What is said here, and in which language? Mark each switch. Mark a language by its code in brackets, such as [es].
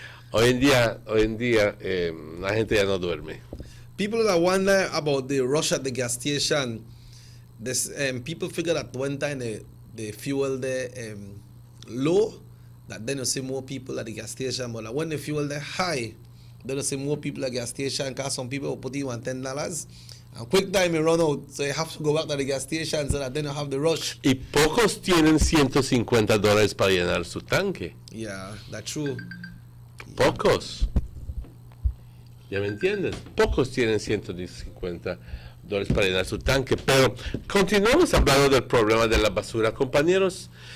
[es] Hoy en día la gente ya no duerme. [en] People that wonder about the rush at the gas station, this, people figure that one time the fuel there low, that then you see more people at the gas station. But when the fuel there high, then you see more people at the gas station, because some people will put in $10. And quick time you run out, so you have to go back to the gas station so that then you have the rush. [es] Y pocos tienen $150 para llenar su tanque. [en] Yeah, that's true. [es] Pocos. ¿Ya me entiendes? Pocos tienen $150 para llenar su tanque. Pero continuamos hablando del problema de la basura, compañeros.